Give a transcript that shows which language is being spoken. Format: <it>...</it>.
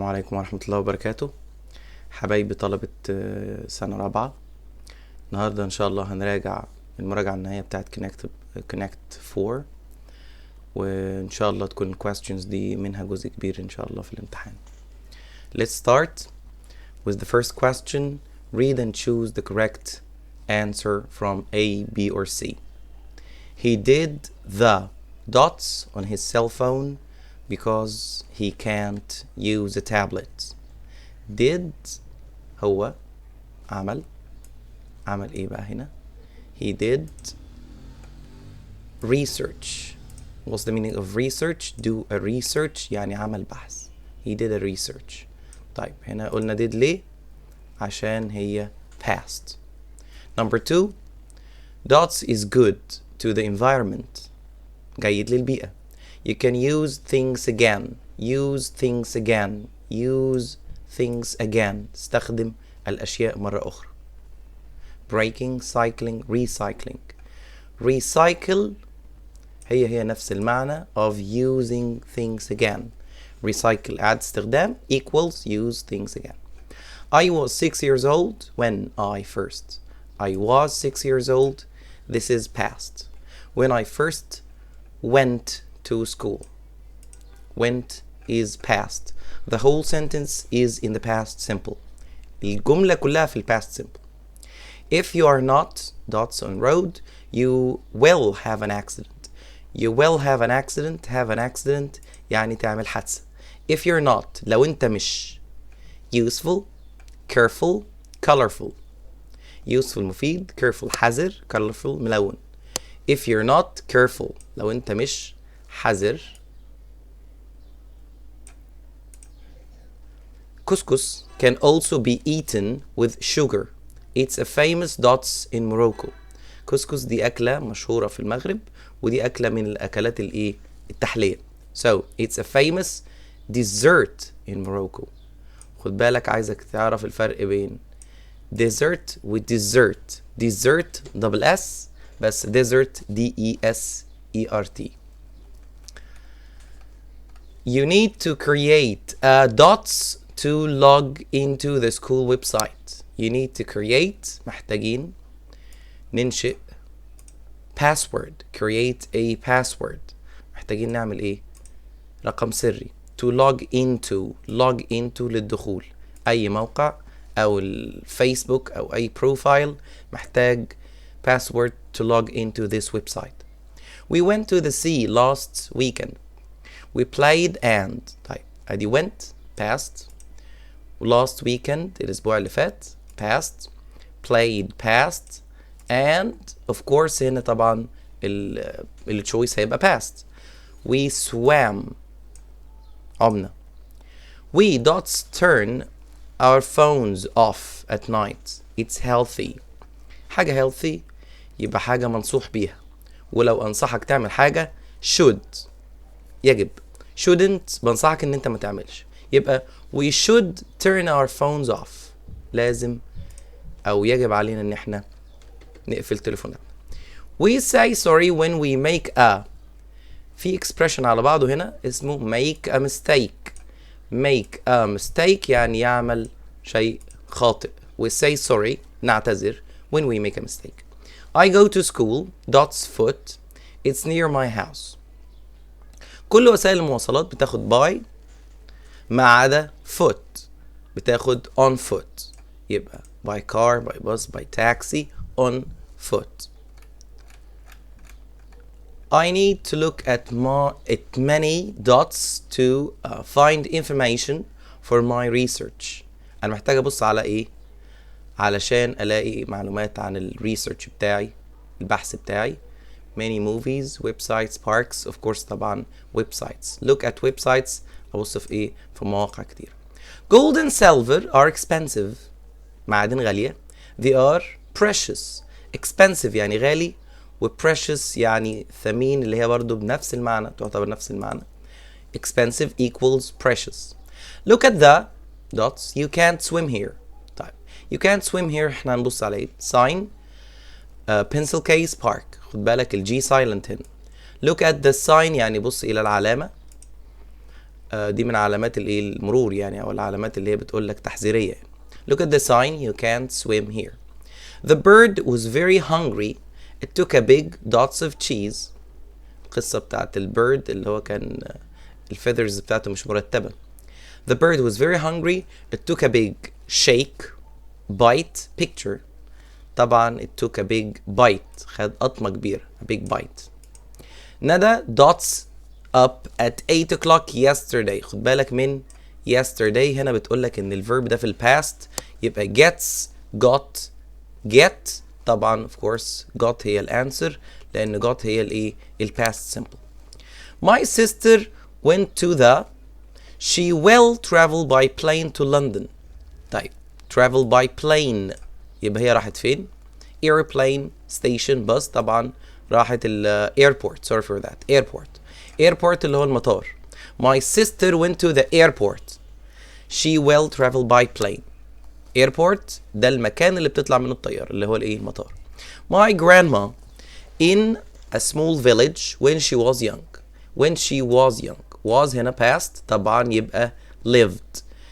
<ar>عليكم ورحمة الله وبركاته. حبايبي طلبة سنة رابعة، النهاردة إن شاء الله هنراجع المراجعة النهائية بتاعت Connect 4، وإن شاء الله تكون questions دي منها جزء كبير إن شاء الله في الامتحان.</ar> <en>Let's start with the first question. Read and choose the correct answer from A, B or C. He did the dots on his cell phone because he can't use a tablet.</en> <ar>Did هو عمل ايه بقى هنا؟</ar> <en>He did research. What's the meaning of research? Do a research يعني</en> <ar>عمل بحث.</ar> <en>He did a research.</en> <ar>طيب هنا قلنا did ليه؟ عشان هي past.</ar> <en>Number 2, dots is good to the environment.</en> <ar>جيد للبيئة.</ar> <en>You can use things again. Use things again. Use things again.</en> <ar>استخدم الأشياء مرة أخرى.</ar> <en>Breaking, cycling, recycling. Recycle هي نفس المعنى of using things again. Recycle</en> <ar>إعادة استخدام</ar> <en>equals use things again. I was 6 years old when I first. I was 6 years old. This is past. When I first went to school. Went is past. The whole sentence is in the past simple.</en> <ar>الجملة كلها في past simple.</ar> <en>If you are not dots on road, you will have an accident. You will have an accident. Have an accident</en> <ar>يعني تعمل حادثة.</ar> <en>If you're not</en> <ar>لو انت مش</ar> <en>useful, careful, colorful. useful مفيد, careful حذر, colorful ملون. If you're not careful</en> <ar>لو انت مش حذر.</ar> <en>Couscous can also be eaten with sugar. It's a famous dots in Morocco.</en> <ar>couscous دي أكلة مشهورة في المغرب، ودي أكلة من الأكلات التحلية.</ar> <en>So it's a famous dessert in Morocco.</en> <ar>خد بالك، عايزك تعرف الفرق بين dessert و dessert.</ar> <en>dessert double S بس dessert D-E-S-E-R-T. You need to create dots to log into the school website. You need to create</en> <ar>محتاجين ننشئ</ar> <en>password. create a password.</en> <ar>محتاجين نعمل ايه؟ رقم سري.</ar> <en>to log into للدخول.</en> <ar>اي موقع او الفيسبوك او اي بروفايل محتاج</ar> <en>password to log into this website. We went to the sea last weekend. We played and</en> <ar>طيب ادي</ar> <en>went past, last weekend</en> <ar>الاسبوع اللي فات</ar> <en>past, played past, and of course</en> <ar>هنا طبعا التشويس هيبقى</ar> <en>past. We swam عمنا. We dots turn our phones off at night. It's healthy.</en> <ar>حاجة healthy يبقى حاجة منصوح بيها، ولو أنصحك تعمل حاجة should يجب. shouldn't بنصحك ان انت ما تعملش.</ar> <en>يبقى we should turn our phones off.</en> <ar>لازم او يجب علينا ان احنا نقفل تليفوناتنا.</ar> <en>we say sorry when we make a.</en> <ar>في expression على بعضه هنا اسمه make a mistake.</ar> <en>make a mistake</en> <ar>يعني يعمل شيء خاطئ.</ar> <en>we say sorry نعتذر when we make a mistake. I go to school dots foot. It's near my house.</en> <ar>كل وسائل المواصلات بتاخد by ما عدا foot بتاخد on foot.</ar> <en>يبقى by car, by bus, by taxi, on foot. I need to look at many dots to find information for my research.</en> <ar>أنا محتاج أبص على إيه؟ علشان ألاقي معلومات عن الريسيرش بتاعي، البحث بتاعي.</ar> <en>many movies, websites, parks, of course طبعا websites. look at websites</en> <ar>أبص في إيه؟ في مواقع كتير.</ar> <en>gold and silver are expensive.</en> <ar>معادن غالية. they are precious. expensive يعني غالي، و precious يعني ثمين، اللي هي برضو بنفس المعنى، تعتبر نفس المعنى.</ar> <en>expensive equals precious. look at the dots. you can't swim here. طيب you can't swim here</en> <ar>احنا هنبص على ايه؟</ar> <en>sign, pencil case, park.</en> <ar>خد بالك الجي silent هنا.</ar> <en>look at the sign</en> <ar>يعني بص إلى العلامة. دي من علامات الايه المرور يعني، او العلامات اللي هي بتقول لك تحذيريه يعني.</ar> <en>Look at the sign, you can't swim here. The bird was very hungry. It took a big dots of cheese.</en> <ar>القصه بتاعت البيرد اللي هو كان الفيذرز بتاعته مش مرتبه.</ar> <en>The bird was very hungry. It took a big shake, bite, picture. طبعا it took a big bite.</en> <ar>خد قطمة كبيرة.</ar> <en>A big bite. Nada dots up at 8 o'clock yesterday.</en> <ar>خد بالك من yesterday هنا بتقولك ان الفيرب ده في الباست، يبقى</ar> <en>gets, got, get.</en> <ar>طبعا</ar> <en>of course</en> <ar>got هي الانسر، لان got هي الايه الباست simple.</ar> <en>My sister went to the She will travel by plane to London. طيب travel by plane</en> <ar>يبقى هي راحت فين؟</ar> <en>airplane, station, bus.</en> <ar>طبعا راحت ال airport.</ar> <en>Sorry for that.</en> <ar>Airport اللي هو المطار.</ar> <en>My sister went to the airport. She will travel by plane.</en> <ar>Airport ده المكان اللي بتطلع منه الطيارة اللي هو الايه المطار.</ar> <en>My grandma in a small village when she was young. When she was young. was هنا past طبعا يبقى lived.</en>